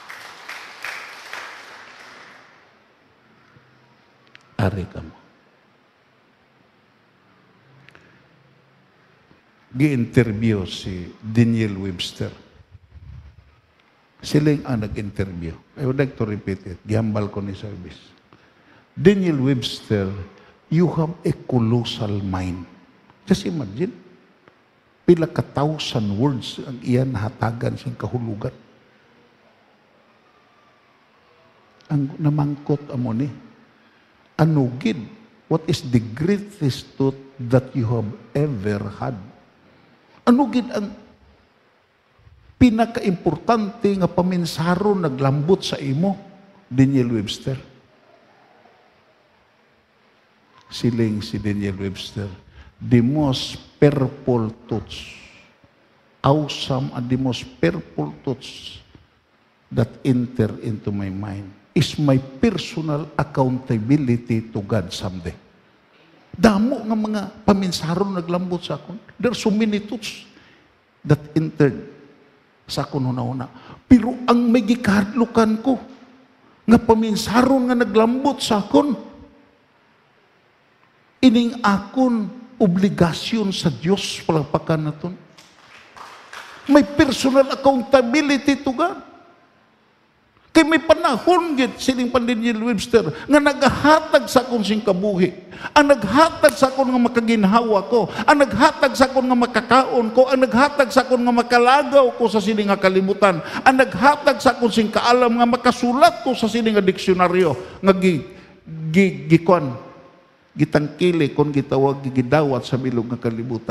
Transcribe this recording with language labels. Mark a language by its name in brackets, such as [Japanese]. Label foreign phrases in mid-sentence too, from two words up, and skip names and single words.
[Hiligaynon] Ari ka mo. Gi-interview si Daniel Webster. Sila ang nag-interview. [English] I would like to repeat it. [Hiligaynon] Gihambal ko ni service. [English] Daniel Webster, you have a colossal mind. Just imagine, [Hiligaynon] pila ka 1,000 words ang iyan hatagan siyang kahulugan. Ang namangkot amo ni, anugid, [English] what is the greatest truth that you have ever had? [Hiligaynon] Anugid ang pinaka-importante nga paminsaro naglambot sa imo, Daniel Webster. Siling si [English] Daniel Webster, the most powerful thoughts, awesome and the most powerful thoughts that enter into my mind is my personal accountability to God someday. [Hiligaynon] Damo nga mga paminsaron naglambot sa akon. [English] There are so many thoughts that entered [Hiligaynon] sa akon una-una. Pero ang may gikahadlukan ko, nga paminsaron nga naglambot sa akon, ining akon obligasyon sa Diyos palagpakan naton. [English] May personal accountability to God. [Hiligaynon] Kay may panahon gid sining Daniel Webster nga naghatag sa akon sing kabuhi. Ang naghatag sa akon nga makaginhawa ko, ang naghatag sa akon nga makakaon ko, ang naghatag sa akon nga makalagaw ko sa sining nga kalibutan, ang naghatag sa akon sing kaalam nga makasulat ko sa sining nga diksyonaryo nga gikwan gitangkili kon gitawag gidawat sa bilog nga kalibutan.